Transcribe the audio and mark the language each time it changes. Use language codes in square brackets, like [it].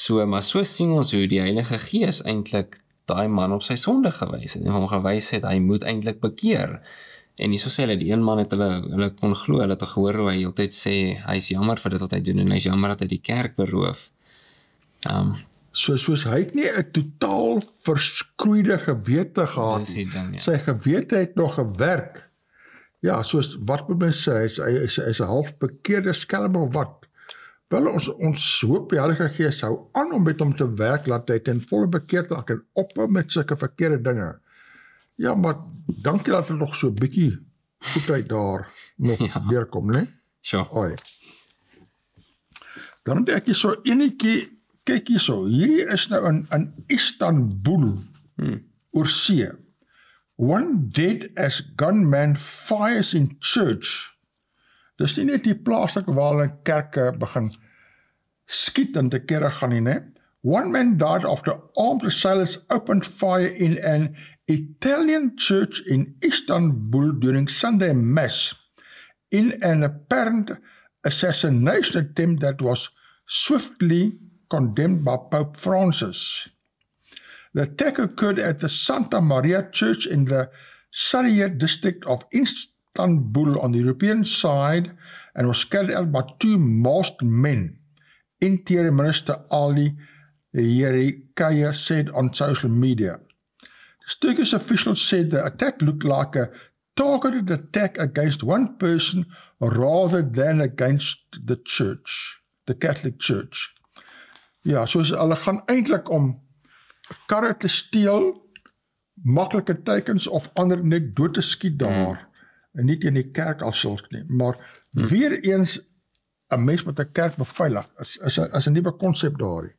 [af] Maar so sien ons hoe die Heilige Gees eintlik daai man op sy sonde gewys het en hom gewys het, hy moet eintlik bekeer. En hierso sê hulle, die een man het hulle kon glo, hulle het gehoor hoe hy heeltyd sê, hy is jammer vir dit wat hy doen en hy is jammer dat hy die kerk beroof. Soos hy het nie 'n totaal verskroeide gewete gehad nie. Ja. Sy gewete het nog gewerk. Ja, soos wat moet men sê, hy is 'n half bekeerde skelm of wat? Wel, ons hoop die Heilige Gees hou aan om met hom te werk, laat hy ten volle bekeerd raak en ophou met sulke verkeerde dinge. Ja, maar dankie dat het nog so 'n bietjie goedheid daar nog deurkom, né? [en] Sure. Oi. [af] Dan het ek hier so enetjie, kyk hier so, hierdie is nou in Istanbul, oor see. [en] One dead as gunman fires in church. [af] Dis nie net die plaaslike waar hulle kerke begin skiet en te kere gaan nie, né? [en] One man died after armed assailants opened fire in an Italian church in Istanbul during Sunday Mass in an apparent assassination attempt that was swiftly condemned by Pope Francis. The attack occurred at the Santa Maria Church in the Sarıyer district of Istanbul on the European side and was carried out by 2 masked men, Interior Minister Ali 𝗕𝗏𝗂𝐬𝐿 said on social media. Turkish officials said the attack looked like a targeted attack against one person rather than against the church, the Catholic Church. [af] Ja, soos hulle gaan eintlik om karre te steel, maklike teikens of ander net dood te skiet daar, en nie in die kerk as sulks nie, maar weer eens 'n mens met 'n kerk beveilig, is 'n nuwe konsep daar.